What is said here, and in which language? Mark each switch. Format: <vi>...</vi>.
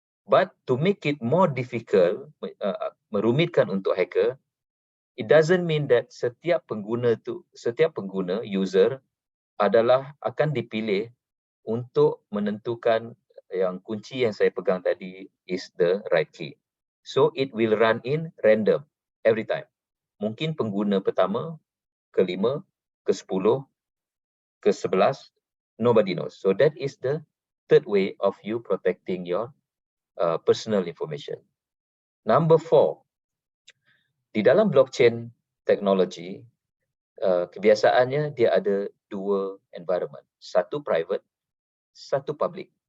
<en>But to make it more difficult,</en> <ms>merumitkan untuk hacker,</ms> <en>it doesn't mean that</en> <ms>setiap pengguna user adalah akan dipilih untuk menentukan yang kunci yang saya pegang tadi</ms> <en>is the right key. So it will run in random every time.</en> <ms>Mungkin pengguna pertama, ke-5, ke-10, ke-11,</ms> <en>nobody knows. So that is the third way of you protecting your personal information.</en> <ms>Number 4, di dalam blockchain technology, kebiasaannya dia ada 2 environment. Satu private, satu public.</ms>